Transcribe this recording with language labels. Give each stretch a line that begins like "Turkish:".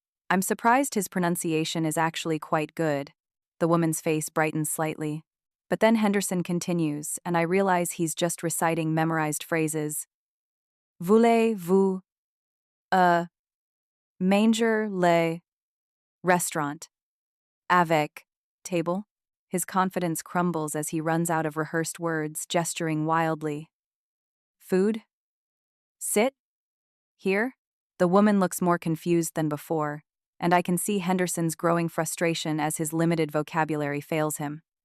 English: I'm surprised his pronunciation is actually quite good. The woman's face brightens slightly. But then Henderson continues, and I realize he's just reciting memorized phrases.
French: Voulez-vous a manger le restaurant avec table?
English: His confidence crumbles as he runs out of rehearsed words, gesturing wildly. Food? Sit? Here? The woman looks more confused than before, and I can see Henderson's growing frustration as his limited vocabulary fails him.